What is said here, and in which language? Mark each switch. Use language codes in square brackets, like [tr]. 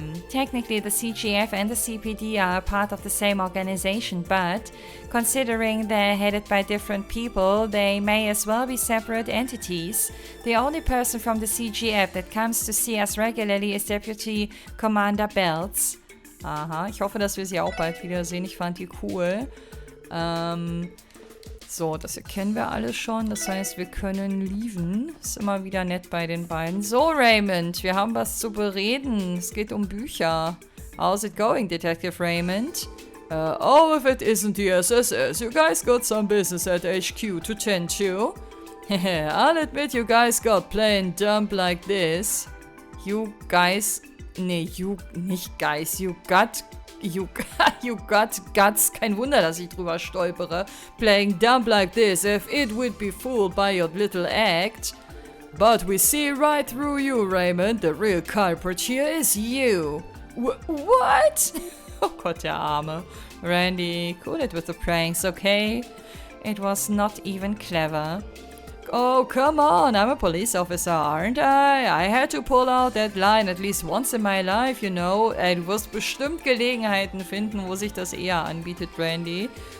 [en] Technically, the CGF and the CPD are part of the same organization, but considering they're headed by different people, they may as well be separate entities. The only person from the CGF that comes to see us regularly is Deputy Commander Belts. [de] Aha, ich hoffe, dass wir sie auch bald wiedersehen. Ich fand die cool. So, das hier kennen wir alles schon. Das heißt, wir können leaven. Ist immer wieder nett bei den beiden. So, Raymond, wir haben was zu bereden. Es geht um Bücher. [en] How's it going, Detective Raymond? Oh, if it isn't the SSS, you guys got some business at HQ to tend to. I'll admit you guys got plain dumb like this. You guys... [de] Nee, nicht [en] guys, you got guts. [de] Kein Wunder, dass ich drüber stolpere. [en] Playing dumb like this if it would be fooled by your little act. But we see right through you, Raymond. The real culprit here is you. What? [de] Oh Gott, der Arme. [en] Randy, cool it with the pranks, okay? It was not even clever. Oh, come on, I'm a police officer, aren't I? I had to pull out that line at least once in my life, you know. [de] Du wirst bestimmt Gelegenheiten finden, wo sich das eher anbietet, Randy.